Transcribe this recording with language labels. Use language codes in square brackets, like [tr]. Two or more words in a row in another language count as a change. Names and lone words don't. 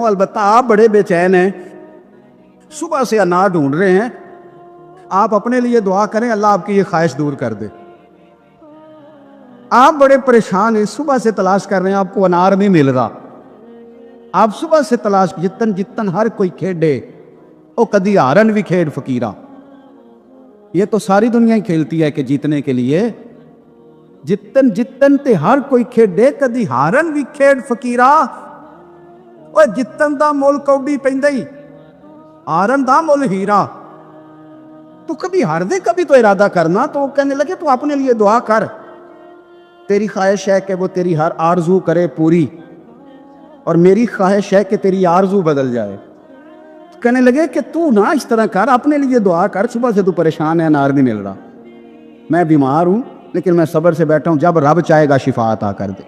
[ur] البتہ آپ بڑے بے چین ہیں، صبح سے انار ڈھونڈ رہے ہیں، آپ اپنے لیے دعا کریں اللہ آپ کی یہ خواہش دور کر دے۔ آپ بڑے پریشان ہیں، صبح سے تلاش کر رہے ہیں، آپ کو انار نہیں مل رہا، آپ صبح سے تلاش [pa] جتن ہر کوئی کھیڈے او کدی ہارن بھی کھیڈ فقیرہ۔ [ur] یہ تو ساری دنیا ہی کھیلتی ہے کہ جیتنے کے لیے، [pa] جتن تے ہر کوئی کھیڈے کدی ہارن بھی کھیڈ فقیرہ۔ اور جتن دا مول کوڈی پیندا ہی، ہارن دا مول ہیرا۔ [ur] تو کبھی ہار دے کبھی تو ارادہ کرنا۔ تو وہ کہنے لگے تو اپنے لیے دعا کر، تیری خواہش ہے کہ وہ تیری ہر آرزو کرے پوری، اور میری خواہش ہے کہ تیری آرزو بدل جائے۔ کہنے لگے کہ تو نہ اس طرح کر، اپنے لیے دعا کر، صبح سے تو پریشان ہے انار نہیں مل رہا، میں بیمار ہوں لیکن میں صبر سے بیٹھا ہوں، جب رب چاہے گا شفا عطا کر دے۔